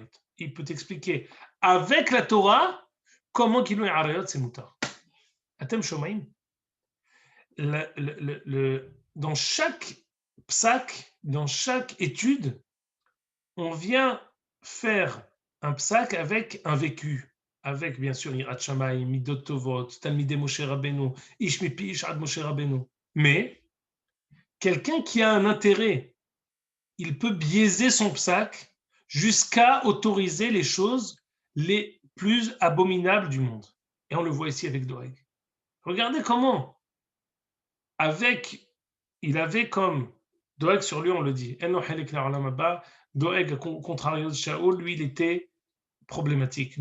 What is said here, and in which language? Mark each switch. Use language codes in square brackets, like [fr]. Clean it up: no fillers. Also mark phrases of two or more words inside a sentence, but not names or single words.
[fr] Il peut expliquer avec la Torah comment [he] גילוי עריות [fr] c'est moutar. [he] אתם שומעים. [fr] Dans chaque psak, dans chaque étude, on vient faire un psak avec un vécu. Avec bien sûr [he] יראת שמים, מידות טובות, תלמידי משה רבינו, איש מפי איש עד משה רבינו. [fr] Mais quelqu'un qui a un intérêt, il peut biaiser son psak jusqu'à autoriser les choses les plus abominables du monde. Et on le voit ici avec Doeg. Regardez comment, il avait comme Doeg sur lui, on le dit, Doeg, contrario de Shaoul, lui, il était problématique.